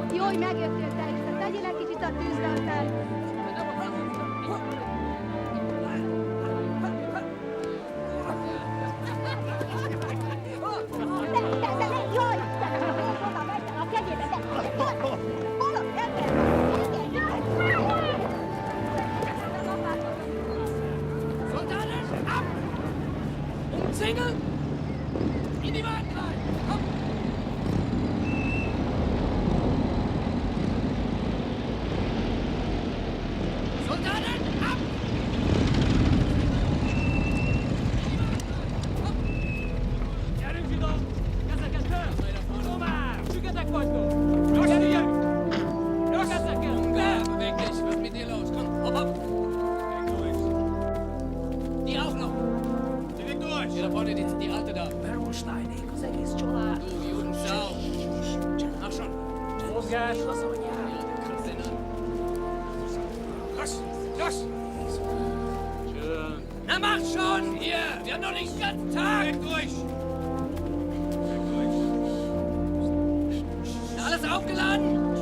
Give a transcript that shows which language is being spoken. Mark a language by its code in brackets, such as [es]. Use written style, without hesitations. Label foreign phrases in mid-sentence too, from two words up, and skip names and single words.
[hu] hogy megjöttél, Teresa. Tegyél egy kicsit a tűzre, aztán... Jaj, oda megy a kegyébe, hol? [de] Soldaten, ab! Umzingeln! In die Wagen rein! Komm! Soldaten, ab! [hu] Gyerünk ide! Kezeket föl! Tovább! Süketek vagytok! Gyerünk! Kezeket! Le! [de] Beweg dich! Was ist mit dir los? Komm, hopp, hopp! Die auch noch! Direkt durch! Hier da vorne, die Alte da. [hu] Berolstein, az egész család. [de] Du Judensau! Mach schon! [hu] Mozgás! [de] Ja, der kratzt den an. Los! Los! Schön. Na mach schon! Hier! Wir haben noch nicht den ganzen Tag! Direkt durch! Na, alles aufgeladen?